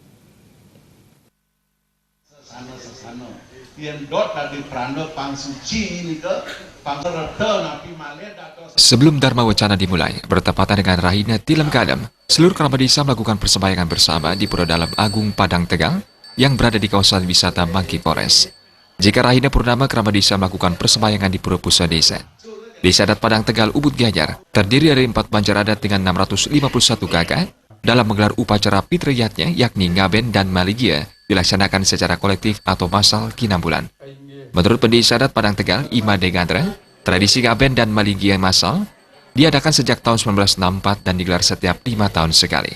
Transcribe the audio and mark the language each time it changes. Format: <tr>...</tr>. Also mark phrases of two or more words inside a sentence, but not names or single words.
<id>Sebelum Dharma Wacana dimulai, bertepatan dengan Rahina Tilam Kadam, seluruh kerabat desa melakukan persembahyangan bersama di Pura Dalam Agung Padang Tegal yang berada di kawasan wisata Monkey Forest. Jika Rahina Purnama, kerabat desa melakukan persembahyangan di Pura Pusat Desa. Desa adat Padang Tegal Ubud Gianyar terdiri dari 4 banjar adat dengan 651 kakak dalam menggelar upacara fitriyatnya yakni ngaben dan maligia dilaksanakan secara kolektif atau massal kinambulan. Menurut pendesa adat Padang Tegal, Ima Degandra, tradisi ngaben dan maligia massal diadakan sejak tahun 1964 dan digelar setiap 5 tahun sekali.</id>